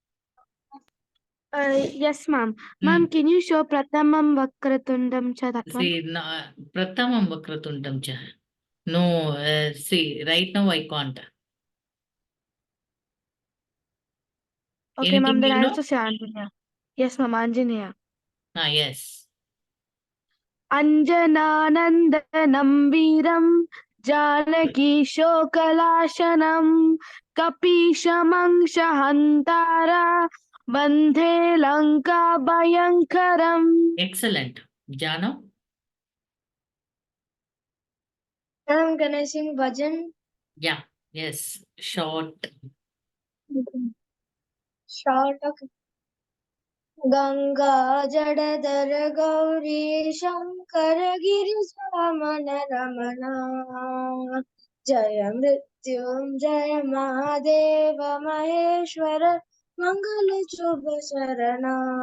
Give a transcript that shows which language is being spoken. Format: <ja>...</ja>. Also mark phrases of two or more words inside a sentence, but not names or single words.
<en>Yes, ma'am. Ma'am, can you show</en> <sa>प्रथमं वक्रतुण्डं च</sa> <en>that one? See,</en> <sa>प्रथमं वक्रतुण्डं च.</sa> <en>No, see, right now I can't. Okay, ma'am. Anything Then you I'll know? also say Anjaneya. Yes, ma'am. Anjaneya. Yes.</en> <sa>अञ्जनानन्दनं वीरं जानकीशोकनाशनं कपीशमक्षहन्तारं वन्दे लङ्काभयङ्करम्.</sa> <en>Excellent. Jano? Ma'am, can I sing bhajan? Yeah. Yes. Short. Short,</en> <hi>okay. गंगा जटाधर गौरी शंकर गिरिजा मन रमण जय मृत्युंजय महादेव महेश्वर मंगल शुभ शरण</hi>